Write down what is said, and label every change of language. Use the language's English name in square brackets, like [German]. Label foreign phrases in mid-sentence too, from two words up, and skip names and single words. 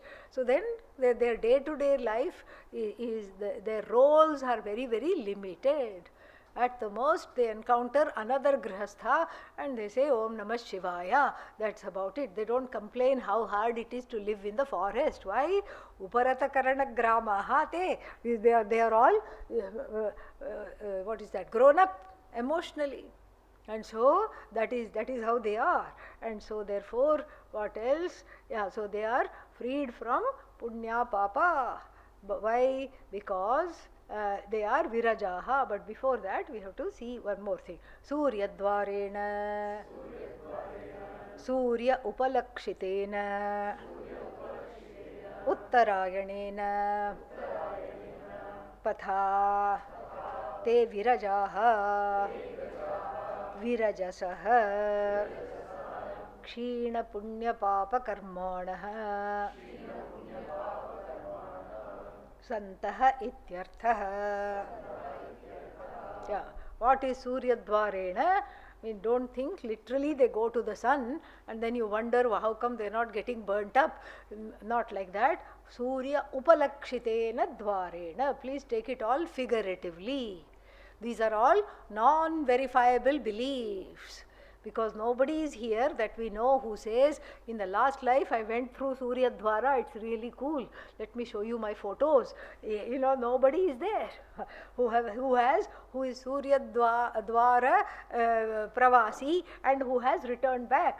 [English] So then their day-to-day life their roles are very, very limited. At the most, they encounter another grihastha and they say [Sanskrit] Om Namah Shivaya. [English] That's about it. They don't complain how hard it is to live in the forest. Why? [Sanskrit] Uparata karana gramaha te. [English] They are all, what is that, grown up emotionally. And so that is how they are. And so therefore, what else? Yeah, so they are freed from [Sanskrit] punya papa. [English] But why? Because they are virajaha. But before that we have to see one more thing. [Sanskrit] Surya dvarena, Surya upalakshitena, Uttarayanena, Patha, te virajaha, virajasaha, Kshina punya papa karmanaha, Santaha ityarthaha. [English] Yeah. What is [Sanskrit] Surya Dvarena? [English] I mean, don't think literally they go to the sun and then you wonder how come they are not getting burnt up. Not like that. [Sanskrit] Surya upalakshitena dvarena. [English] Please take it all figuratively. These are all non-verifiable beliefs. Because nobody is here that we know who says, in the last life I went through [Sanskrit] Surya Dwara, [English] it's really cool, let me show you my photos. Nobody is there who is [Sanskrit] Surya Dwara Pravasi [English] and who has returned back.